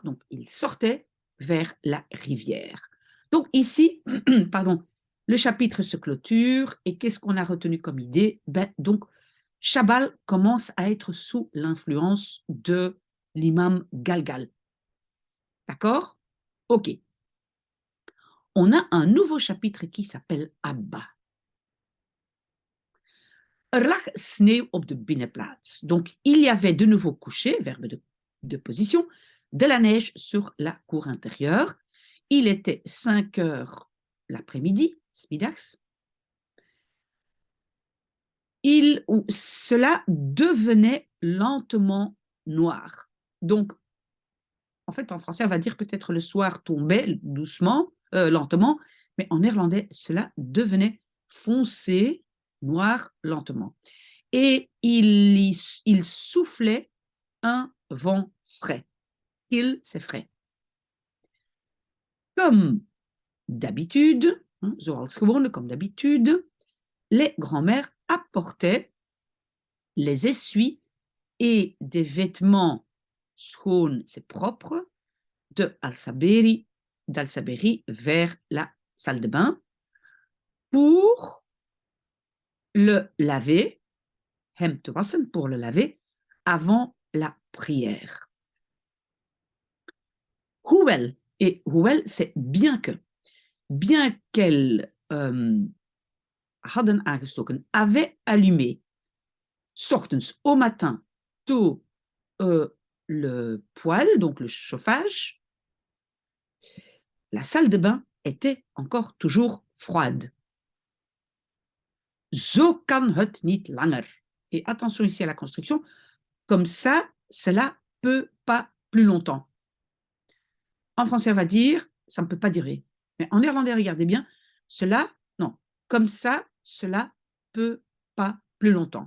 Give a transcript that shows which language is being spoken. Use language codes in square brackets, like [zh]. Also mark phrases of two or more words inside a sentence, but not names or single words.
[fr] Donc, il sortait vers la rivière. Donc, ici, pardon, le chapitre se clôture et qu'est-ce qu'on a retenu comme idée? Donc, Chabal commence à être sous l'influence de l'imam Galgal. D'accord? Ok. On a un nouveau chapitre qui s'appelle Abba. [nl] Lag sneeuw op de binnenplaats. [fr] Donc, il y avait de nouveau couché, verbe de position, de la neige sur la cour intérieure. Il était 5 heures l'après-midi, smiddags. Cela devenait lentement noir. Donc, en fait, en français, on va dire peut-être le soir tombait doucement, lentement, mais en néerlandais, cela devenait foncé, noir, lentement. Et il soufflait un vent frais. C'est frais. Comme d'habitude, [nl] zoals gewoonlijk, [fr] comme d'habitude, les grands-mères apportaient les essuies et des vêtements schoon, c'est propre, d'Al-Saberi vers la salle de bain pour le laver, [nl] hem te wassen, [fr] pour le laver, avant la prière. Hoewel, et hoewel, c'est bien qu'elles [nl] hadden aangestoken, [fr] avaient allumé, [nl] 's ochtends, [fr] au matin, tôt, le poêle, donc le chauffage, la salle de bain était encore toujours froide. [nl] Zo kan het niet langer. [fr] Et attention ici à la construction, comme ça, cela peut pas plus longtemps. En français, on va dire, ça ne peut pas durer. Mais en néerlandais, regardez bien, cela, non, comme ça, cela peut pas plus longtemps.